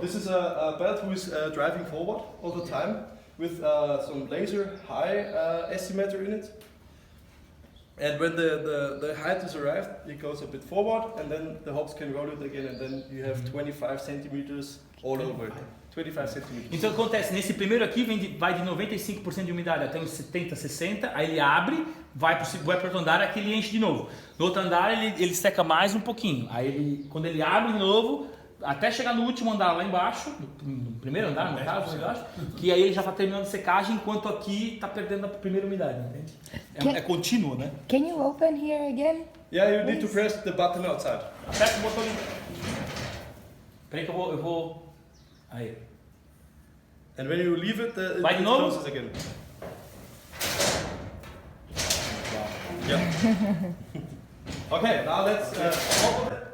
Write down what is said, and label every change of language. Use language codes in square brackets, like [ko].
[en] This is a belt who is driving forward all the time with some laser high estimator in it. And when the height is arrived, it goes a bit forward, and then the hops can roll it again, and then you have 25 centimeters all over it. 25 centimeters. [pt] Então acontece, nesse primeiro aqui vai de 95% de umidade até uns 70, 60, aí ele abre, vai para outro andar, aqui ele enche de novo. No outro andar ele seca mais um pouquinho, aí quando ele abre de novo, até chegar no último andar lá embaixo, no primeiro andar, no caso, eu acho, que aí ele já está terminando a secagem, enquanto aqui está perdendo a primeira umidade, entende? É contínuo, né? [en] Can you open here again? Yeah, you need to press the button outside. [pt] Aperta o botão ali. Peraí que eu vou... Aí. [en] And when you leave it, it [pt] Vai de novo? [en] closes again. Yeah. Okay, now let's open it.